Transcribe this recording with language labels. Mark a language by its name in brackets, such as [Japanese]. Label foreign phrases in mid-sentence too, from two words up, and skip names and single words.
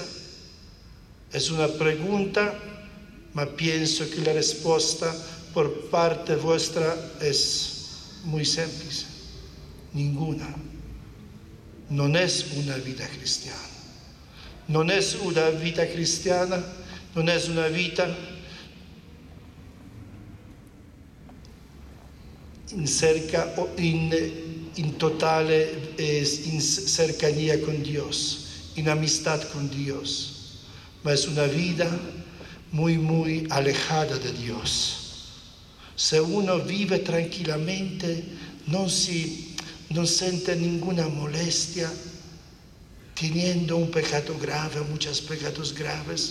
[Spanish] Es una pregunta, pero pienso que la respuesta por parte vuestra es muy simple. Ninguna. No es una vida cristiana. No es una vida cristiana, no es una vida [Italian] in totale [Spanish] in cercanía con Dios, en amistad con Dios, pero es una vida muy alejada de Dios. Si uno vive tranquilamente, no siente ninguna molestia, teniendo un pecado grave, muchos pecados graves.